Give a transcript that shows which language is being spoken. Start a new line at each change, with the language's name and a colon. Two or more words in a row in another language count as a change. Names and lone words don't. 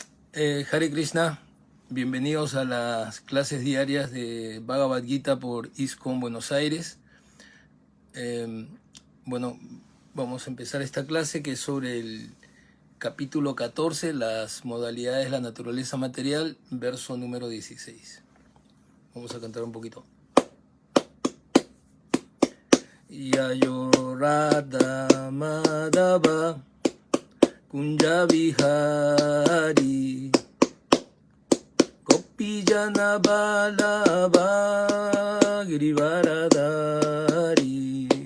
Sanskrit: हरे कृष्ण,
Spanish: bienvenidos a las clases diarias de Bhagavad Gita por ISKCON Buenos Aires. Bueno, vamos a empezar esta clase que es sobre el capítulo 14, las modalidades de la naturaleza material, verso número 16. Vamos a cantar un poquito.
Sanskrit: जयो राधा माधव कुञ्ज विहारी गोपीजन बल्लव गिरिवरधारी